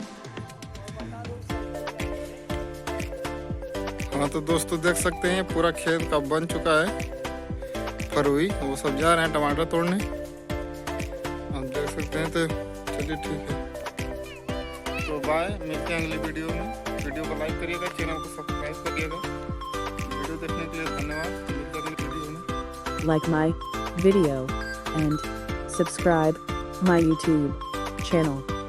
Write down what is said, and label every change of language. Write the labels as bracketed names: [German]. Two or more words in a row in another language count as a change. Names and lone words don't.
[Hindi] हाँ तो दोस्तों, देख सकते हैं पूरा खेत का बन चुका है फरवरी। वो सब जा रहे हैं टमाटर तोड़ने। आप देख सकते हैं। तो चलिए ठीक है, तो बाय। मिलते हैं अगली वीडियो में। वीडियो को लाइक करिएगा, चैनल को सब्सक्राइब करिएगा। वीडियो देखने के लिए धन्यवाद। मिलते हैं अगली वीडियो में। [English] Like my video and subscribe my YouTube channel.